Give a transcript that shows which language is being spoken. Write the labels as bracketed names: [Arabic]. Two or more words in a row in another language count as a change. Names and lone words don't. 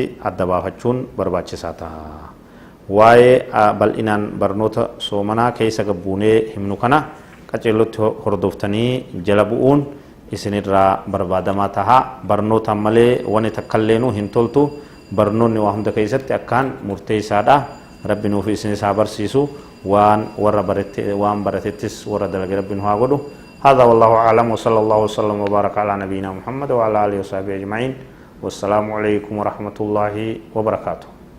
[Oromo] adda baafachuun barbaachisaa ta'a waa'ee bal'inaan barnoota soomanaa keessa gabbuunee himnu kana qaceellotti hordoftanii jala bu'uun isinirraa barbaadamaa ta'a barnoota malee wani takkalleenu hin toltu barnoonni waa hunda keessatti akkaan murteessaadha rabbi nuuf isin isaa barsiisu waan warra barate waan baratettis warra dalage rabbi nu haa godhu. [Arabic] هذا والله أعلم وصلى الله وسلم وبارك على نبينا محمد وعلى آله وصحبه أجمعين والسلام عليكم ورحمة الله وبركاته.